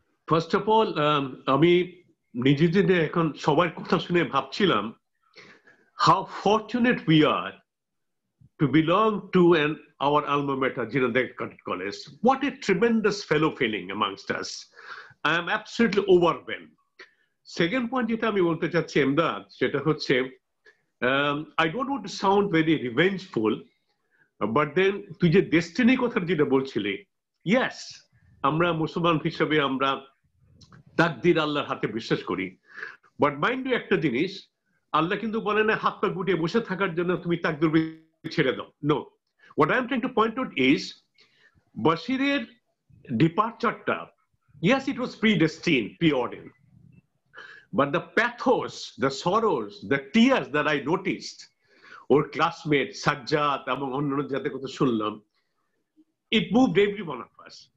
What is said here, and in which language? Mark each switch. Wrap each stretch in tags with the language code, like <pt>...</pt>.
<en>First of all,</en> <bn>আমি নিজেদের এখন সবার কথা শুনে ভাবছিলাম</bn> <en>how fortunate we are to belong to our alma mater, Jinadek College. What a tremendous fellow feeling amongst us. I am absolutely overwhelmed. Second point</en> <bn>যেটা আমি বলতে চাচ্ছি এমদাদ, সেটা হচ্ছে</bn> <en>I don't want to sound very revengeful, but then</en> <bn>তুই যে destiny কথা যেটা বলছিলি, yes, আমরা মুসলমান হিসেবে আমরা তাকদির আল্লাহর হাতে বিশ্বাস করি,</bn> <en>but mind you</en> <bn>একটা জিনিস, আল্লাহ কিন্তু বলে না হাত পা গুটিয়ে বসে থাকার জন্য তুমি তাকদির ছেড়ে দাও।</bn> <en>no, what I am trying to point out is</en> <bn>বশিরের ডিপার্চারটা,</bn> <en>yes, it was predestined, preordained, but the pathos, the sorrows, the tears that I noticed, or classmates Sajjad</en> <bn>এবং অন্যান্য যাদের কথা শুনলাম,</bn> <en>it moved every one of us.</en>